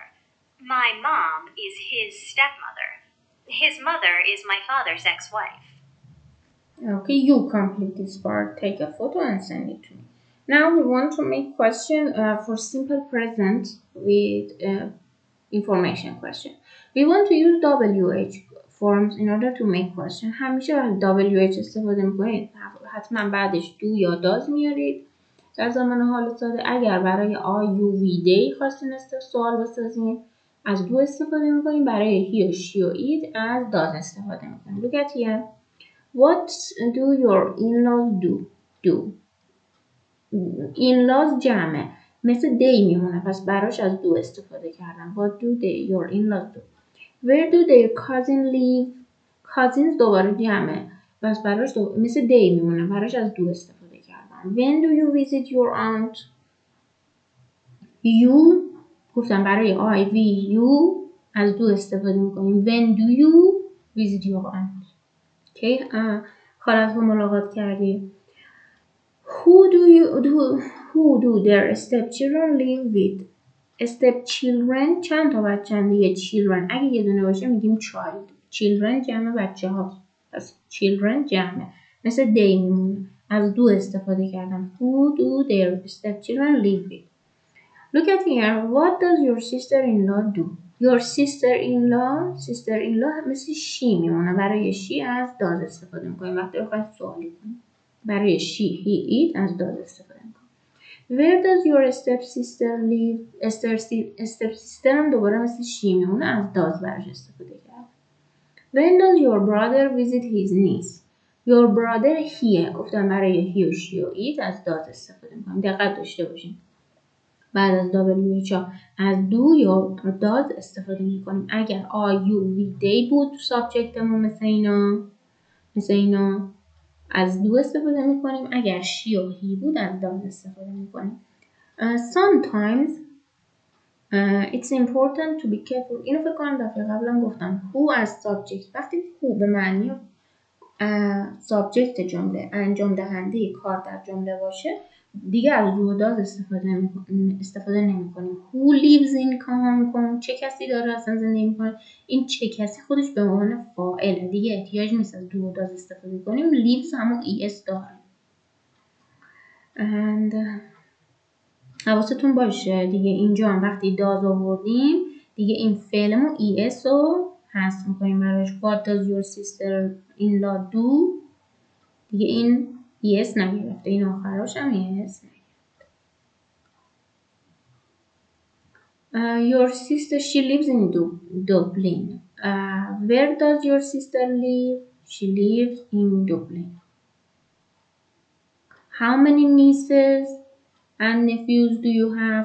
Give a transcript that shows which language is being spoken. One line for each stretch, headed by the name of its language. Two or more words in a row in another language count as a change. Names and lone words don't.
English: My mom is his stepmother. His mother is my father's ex-wife. Okay, you complete this part. Take a photo and send it to me. Now we want to make question for simple present with information question. We want to use WH forms in order to make question.
Persian: همیشه از WH استفاده میکنید. حتما بعدش do یا does میارید. در زمان حال ساده اگر برای
English: I, you, we, they
Persian: خواستین سوال بسازین از do استفاده میکنید. برای
English: he, she
Persian: و it از does استفاده میکنید.
English: Look at here. What do your in-laws do?
Persian: In-laws جمعه. مثل they میمونه. پس براش از do استفاده کردم.
English: What do your in-laws do? Where do their cousins live?
Persian: Cousins دوباره جمعه. پس براش مثل they میمونه. براش از do استفاده کردم.
English: When do you visit your aunt?
Persian: You گفتم برای
English: I, we, you
Persian: از do استفاده میکنیم.
English: When do you visit your aunt?
Persian: که خالت رو ملاقات کردی.
English: Who do their stepchildren live with?
Persian: Stepchildren چند تا بچه دیگه children اگه یه دونه باشه میگیم child. Children جمع بچه هاست. پس children جمعه. مثل they میمونه. از do استفاده کردم.
English: Who do their stepchildren live with? Look at here. What does your sister-in-law do? Your sister-in-law
Persian: مثل she میمونه. برای she از does استفاده میکنیم. وقتی بخواید سوالی کنیم. برای
English: she, he, it
Persian: از does استفاده میکنیم.
English: Where does your stepsister live?
Persian: stepsister هم دوباره مثل she میمونه. از does براش استفاده کرد.
English: When does your brother visit his niece? your brother here
Persian: گفتم برای he و she و it از does استفاده میکنم. دقت داشته باشین بعد از WH از do یا does استفاده میکنیم. اگر
English: I, you, we, they
Persian: بود تو سابجکتمون مثل اینا از do استفاده میکنیم. اگر she و he بود از does استفاده میکنیم.
English: Sometimes it's important to be careful.
Persian: اینو فکر کنم دفعه قبلا گفتم. who از subject وقتی who به معنی subject جمله انجام دهنده کار در جمله باشه دیگه از do و does استفاده نمی کنیم.
English: who lives in Hong Kong
Persian: چه کسی داره اصلا زندگی میکنه. این چه کسی خودش به عنوان فاعله دیگه احتیاج نیست از do و does استفاده کنیم. lives همون es داره. and حواستون باشه دیگه اینجا هم وقتی does آوردیم دیگه این فعلمون es رو حذف میکنیم براش.
English: what does your sister in law do
Persian: دیگه این es نگرفته. این آخراش هم es نگرفته.
English: Your sister she lives in Dublin. Where does your sister live? She lives in Dublin. How many nieces and nephews do you have?